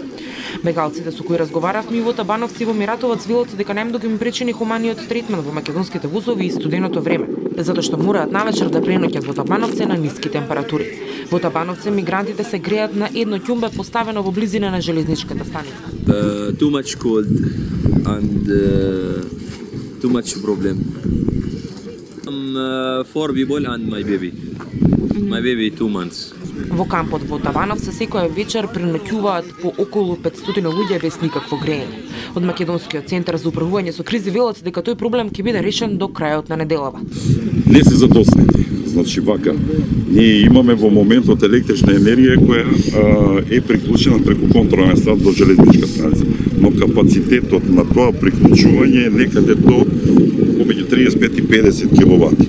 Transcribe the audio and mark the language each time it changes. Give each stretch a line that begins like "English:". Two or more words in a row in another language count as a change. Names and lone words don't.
Macedonian: Бегалците со кои разговаравме во Табановци во Миратовац велат дека најмногу им причини хуманиот третман во македонските возови и студеното време, затоа што мораат навечер да преноќат во Табановци на ниски температури. Во Табановци мигрантите се греат на едно ќумбе поставено во близина на железничката станица.
English: Too much cold and too much problem. Four people and my baby. My baby 2 months.
Macedonian: Во кампот во Табановци секоја вечер преноќуваат по околу 500 луѓе без никакво грејење. Од Македонскиот центар за управување со кризи велат дека тој проблем ќе биде решен до крајот на неделава. Не се задоснати. Значи вака, ние имаме во моментот електрична енергија која е приклучена преку контролен стат до железничка станица, но капацитетот на тоа приклучување е некаде до помеѓу 35 и 50 киловати.